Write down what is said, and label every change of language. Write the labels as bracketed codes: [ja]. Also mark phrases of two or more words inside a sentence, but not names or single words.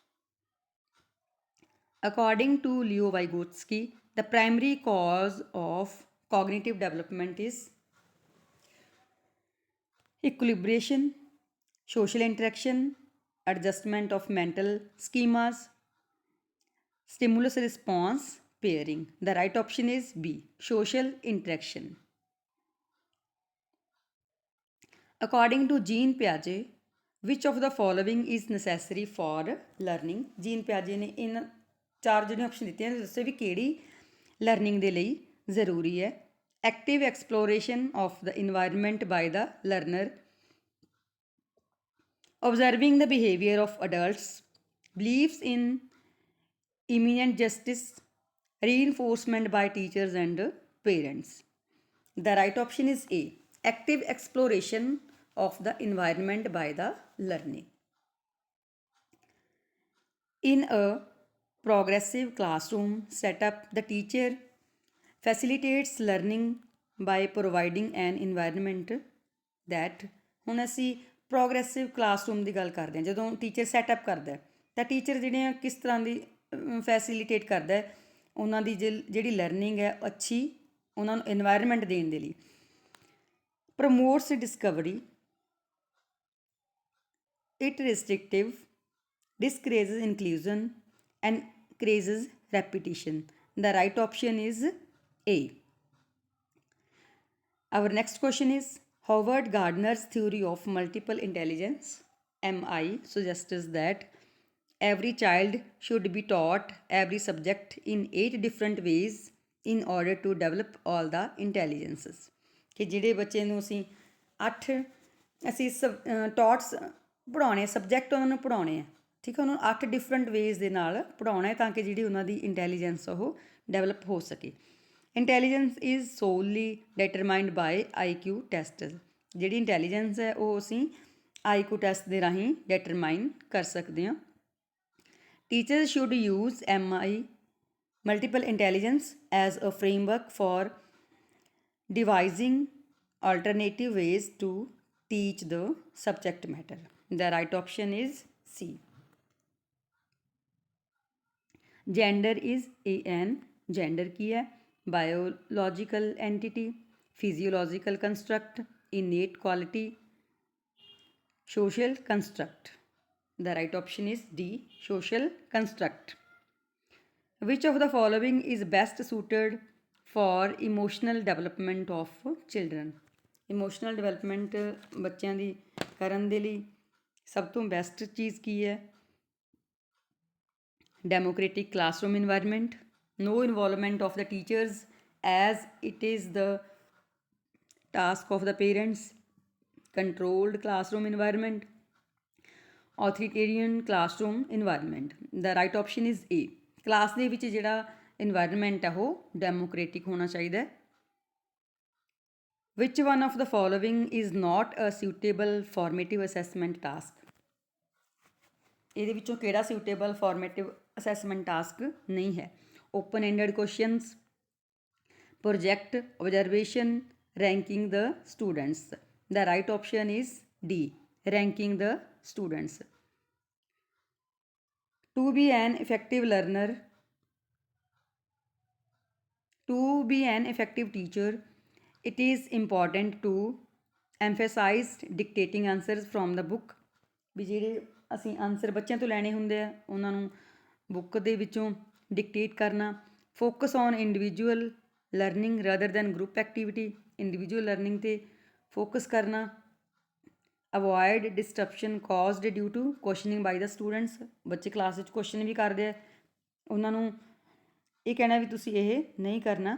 [en] According to Leo Vygotsky, the primary cause of cognitive development is equilibration, social interaction, adjustment of mental schemas, stimulus response pairing. The right option is B, social interaction. According to Jean Piaget, which of the following is necessary for learning? [pa] Jean Piaget ਨੇ ਇਹਨਾਂ ਚਾਰ ਜਿਹੜੀਆਂ ਆਪਸ਼ਨ ਦਿੱਤੀਆਂ ਨੇ ਦੱਸੇ ਵੀ ਕਿਹੜੀ ਲਰਨਿੰਗ ਦੇ ਲਈ ਜ਼ਰੂਰੀ ਹੈ। [en] Active exploration of the environment by the learner, observing the behavior of adults, beliefs in imminent justice, reinforcement by teachers and parents. The right option is A, active exploration of the environment by the learning. In a progressive classroom setup, the teacher facilitates learning by providing an environment that, [pa] ਹੁਣ ਅਸੀਂ [en] progressive classroom [pa] ਦੀ ਗੱਲ ਕਰਦੇ ਹਾਂ, ਜਦੋਂ [en] teacher setup [pa] ਕਰਦਾ ਤਾਂ ਟੀਚਰ ਜਿਹੜੇ ਆ ਕਿਸ ਤਰ੍ਹਾਂ ਦੀ ਫੈਸਿਲੀਟੇਟ ਕਰਦਾ ਹੈ ਉਹਨਾਂ ਦੀ ਜਿਹੜੀ ਲਰਨਿੰਗ ਹੈ ਅੱਛੀ ਉਹਨਾਂ ਨੂੰ ਇਨਵਾਇਰਮੈਂਟ ਦੇਣ ਦੇ ਲਈ। [en] Promotes discovery, it restrictive, discourages inclusion, encourages repetition. The right option is A. Our next question is, Howard Gardner's theory of multiple intelligence, MI, suggests that every child should be taught every subject in 8 different ways in order to develop all the intelligences। [pa] ਕਿ ਜਿਹੜੇ ਬੱਚੇ ਨੂੰ ਅਸੀਂ 8 ਅਸੀਂ ਟੌਟਸ ਪੜ੍ਹਾਉਣੇ ਸਬਜੈਕਟ ਉਹਨਾਂ ਨੂੰ ਪੜ੍ਹਾਉਣੇ ਆ, ਠੀਕ ਹੈ, ਉਹਨਾਂ ਨੂੰ 8 [en] different ways [pa] ਦੇ ਨਾਲ ਪੜ੍ਹਾਉਣਾ ਹੈ ਤਾਂ ਕਿ ਜਿਹੜੀ ਉਹਨਾਂ ਦੀ ਇੰਟੈਲੀਜੈਂਸ ਉਹ ਡਿਵੈਲਪ ਹੋ ਸਕੇ। [en] Intelligence is solely determined by IQ test. [pa] ਜਿਹੜੀ ਇੰਟੈਲੀਜੈਂਸ ਹੈ ਉਹ ਅਸੀਂ [en] IQ test [pa] ਦੇ ਰਾਹੀਂ ਡਿਟਰਮਾਈਨ ਕਰ ਸਕਦੇ ਹਾਂ। [en] Teachers should use MI, multiple intelligence, as a framework for devising alternative ways to teach the subject matter. The right option is C. Gender is AN. [pa] Gender ਕੀ ਹੈ? [en] Biological entity, physiological construct, innate quality, social construct. The right option is D, social construct. Which of the following is best suited for emotional development of children? Emotional development [pa] ਬੱਚਿਆਂ ਦੀ ਕਰਨ ਦੇ ਲਈ ਸਭ ਤੋਂ ਬੈਸਟ ਚੀਜ਼ ਕੀ ਹੈ? [en] Democratic classroom environment, no involvement of the teachers as it is the task of the parents, controlled classroom environment, authoritarian classroom environment. The right option is A. [pa] ਕਲਾਸ ਦੇ ਵਿੱਚ ਜਿਹੜਾ ਇਨਵਾਇਰਨਮੈਂਟ ਹੈ ਉਹ ਡੈਮੋਕ੍ਰੇਟਿਕ ਹੋਣਾ ਚਾਹੀਦਾ ਹੈ। [en] Which one of the following is not a suitable formative assessment task? [pa] ਇਹਦੇ ਵਿੱਚੋਂ ਕਿਹੜਾ [en] suitable formative assessment task [pa] ਨਹੀਂ ਹੈ? [en] Open ended questions, project, observation, ranking the students. The right option is D, ranking the students. To be an effective learner, to be an effective teacher, it is important to emphasize dictating answers from the book। [pa] ਵੀ ਜਿਹੜੇ ਅਸੀਂ ਆਨਸਰ ਬੱਚਿਆਂ ਤੋਂ ਲੈਣੇ ਹੁੰਦੇ ਆ ਉਹਨਾਂ ਨੂੰ ਬੁੱਕ ਦੇ ਵਿੱਚੋਂ ਡਿਕਟੇਟ ਕਰਨਾ। [en] Focus on individual learning rather than group activity, individual learning 'ਤੇ ਫੋਕਸ ਕਰਨਾ। Avoid disruption caused due to questioning by the students, [pa] ਬੱਚੇ ਕਲਾਸ ਵਿੱਚ ਕੁਐਸ਼ਨ ਵੀ ਕਰਦੇ ਆ, ਉਹਨਾਂ ਨੂੰ ਇਹ ਕਹਿਣਾ ਵੀ ਤੁਸੀਂ ਇਹ ਨਹੀਂ ਕਰਨਾ।